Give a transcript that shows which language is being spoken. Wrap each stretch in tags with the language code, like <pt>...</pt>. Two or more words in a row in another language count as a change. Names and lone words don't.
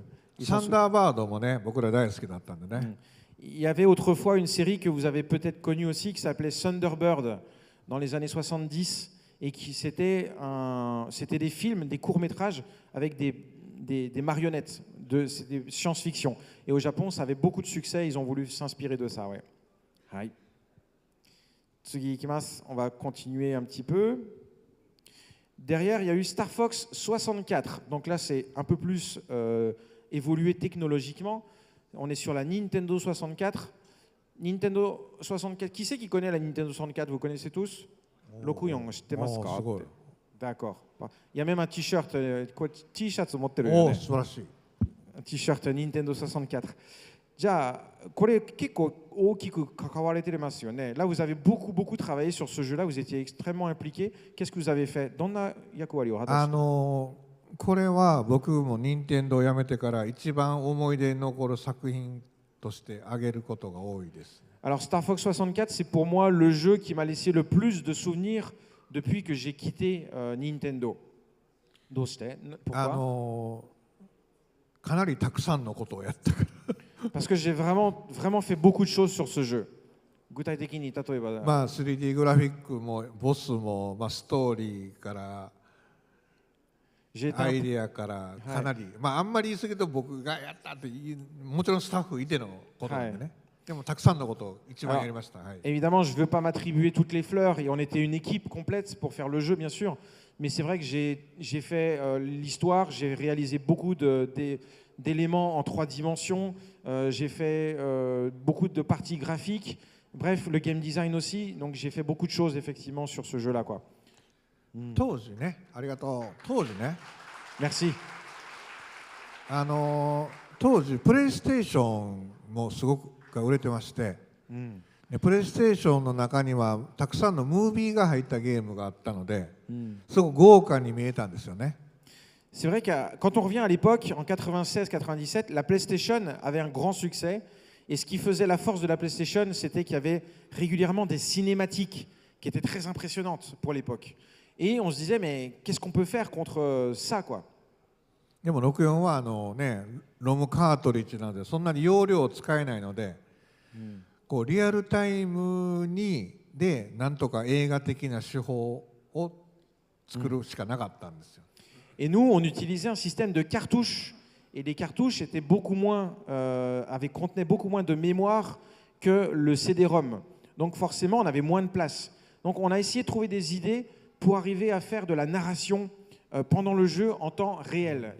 <fr>Il y avait autrefois une série que vous avez peut-être connue aussi qui s'appelait Thunderbird dans les années 70 et qui c'était des films, des courts-métrages avec des marionnettes, c'était science-fiction. Et au Japon, ça avait beaucoup de succès, ils ont voulu s'inspirer de ça. Ouais.</fr> <ja>次行きます,</ja> <fr>on va continuer un petit peu. Derrière, il y a eu Star Fox 64. Donc là, c'est un peu plus évolué technologiquement. On est sur la Nintendo 64. Nintendo 64, qui c'est qui connaît la Nintendo 64? Vous connaissez tous?</fr> <ja>ロクヨン、知ってますか?</ja> <fr>D'accord. Il y a même un t-shirt, T-shirt un t-shirt Nintendo 64.</fr> <ja>じゃあこれ結構大きく関われてますよね。</ja> <fr>Là, vous avez beaucoup travaillé sur ce jeu-là. Vous étiez extrêmement impliqué. Qu'est-ce que vous avez fait?</fr> <ja>どんな役割を果たして？これは僕も任天堂を辞めてから一番思い出に残る作品として挙げることが多いです。</ja> <fr>Alors Star Fox 64, c'est pour moi le jeu qui m'a laissé le plus de souvenirs depuis que j'ai quitté Nintendo.</fr> <ja>どうして？ Pourquoi？かなりたくさんのことをやったから。</ja> <fr>Parce que j'ai vraiment fait beaucoup de choses sur ce jeu.</fr> <ja>具体的に例えば。まあ 3D グラフィックもボスもまあストーリーからアイデアからかなり、まああんまり言い過ぎると僕がやったってもちろんスタッフいてのことなんでね。でもたくさんのことを一番やりました。</ja> <fr>Évidemment, je veux pas m'attribuer toutes les fleurs et on était une équipe complète pour faire le jeu bien sûr. Mais c'est vrai que j'ai fait l'histoire, j'ai réalisé beaucoup d'éléments en 3 dimensions, j'ai fait beaucoup de parties graphiques, bref, le game design aussi, donc j'ai fait beaucoup de choses effectivement sur ce jeu-là, quoi.</fr> <ja>当時ね、ありがとう。当時ね。</ja> <fr>Merci.</fr> <ja>当時プレイステーションもすごく売れてまして、プレイステーションの中にはたくさんのムービーが入ったゲームがあったので、すごく豪華に見えたんですよね。</ja> <fr>C'est vrai que quand on revient à l'époque, en 96-97, la PlayStation avait un grand succès. Et ce qui faisait la force de la PlayStation, c'était qu'il y avait régulièrement des cinématiques qui étaient très impressionnantes pour l'époque. Et on se disait, mais qu'est-ce qu'on peut faire contre ça, quoi?</fr> <ja>でも64はロムカートリッジなのでそんなに容量を使えないので、こうリアルタイムでなんとか映画的na手法を作るしかなかったんですよ。</ja> <fr>Et nous, on utilisait un système de cartouches. Et les cartouches étaient contenaient beaucoup moins de mémoire que le CD-ROM. Donc forcément, on avait moins de place. Donc on a essayé de trouver des idées pour arriver à faire de la narration pendant le jeu en temps réel.</fr>